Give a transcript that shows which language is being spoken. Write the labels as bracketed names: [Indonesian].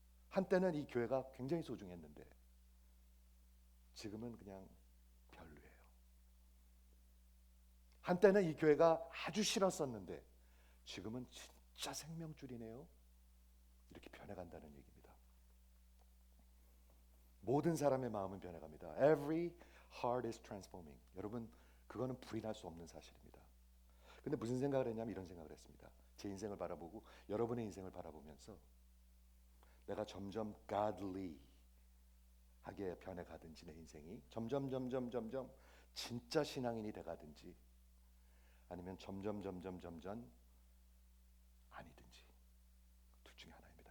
[Korean] 한때는 이 교회가 굉장히 소중했는데 지금은 그냥 별로예요. 한때는 이 교회가 아주 싫었었는데 지금은 진짜 생명줄이네요. 이렇게 변해간다는 얘기입니다. 모든 사람의 마음은 변해갑니다. [English] Every heart is transforming. [Korean] 여러분, 그거는 부인할 수 없는 사실입니다. 근데 무슨 생각을 했냐면 이런 생각을 했습니다. 제 인생을 바라보고 여러분의 인생을 바라보면서 내가 점점 godly 하게 변해가든지 내 인생이 점점 진짜 신앙인이 돼가든지 아니면 점점 아니든지 둘 중에 하나입니다.